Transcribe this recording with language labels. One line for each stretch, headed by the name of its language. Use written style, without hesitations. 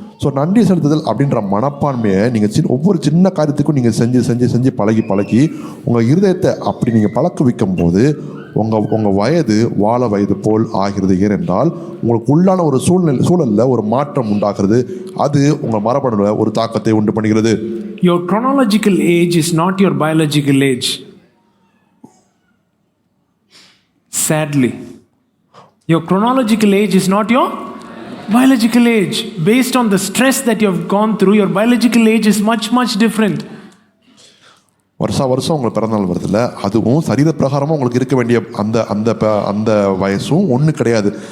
Tamil: So நன்றி செலுத்துதல் அப்படின்ற மனப்பான்மையை நீங்கள் ஒவ்வொரு சின்ன காரியத்துக்கும் நீங்கள் செஞ்சு பழகி உங்கள் இருதயத்தை அப்படி நீங்கள் பழக்க வைக்கும் போது உங்கள் வயது வாழ வயது போல் ஆகிறது. ஏனென்றால் உங்களுக்கு உள்ளான ஒரு சூழலில் ஒரு மாற்றம் உண்டாகிறது. அது உங்கள் மரபணுவில் ஒரு தாக்கத்தை உண்டு பண்ணுகிறது.
English: Your chronological age is not your biological age. Sadly, your chronological age is not your biological age. Based on the stress that you have gone through, your biological age is much different.
Tamil: வருஷம் உங்களுக்கு பிறந்தநாள் வருதுல்ல, அதுவும் சரீர பிரகாரமாக உங்களுக்கு இருக்க வேண்டிய அந்த வயசும் ஒன்று கிடையாது.